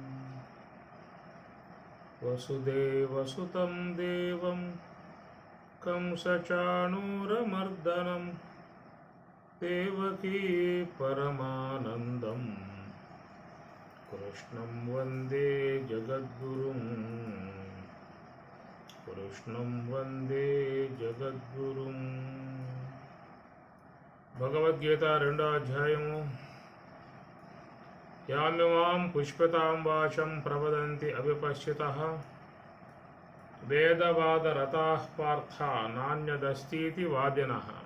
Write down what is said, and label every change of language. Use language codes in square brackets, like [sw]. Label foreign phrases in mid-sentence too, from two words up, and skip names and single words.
[sa] वसुदेवसुतं देवं कंसचाणूरमर्दनं देवकी परमानन्दं कृष्णं वन्दे जगद्गुरुं। कृष्णं वन्दे जगद्गुरुं। [te] భగవద్గీత 2వ అధ్యాయము. [sa] యామిమాం పుష్పితాం వాచం ప్రవదంతి అవిపశ్చితః వేదవాదరతాః పార్థ నాన్యదస్తీతి వాదినః.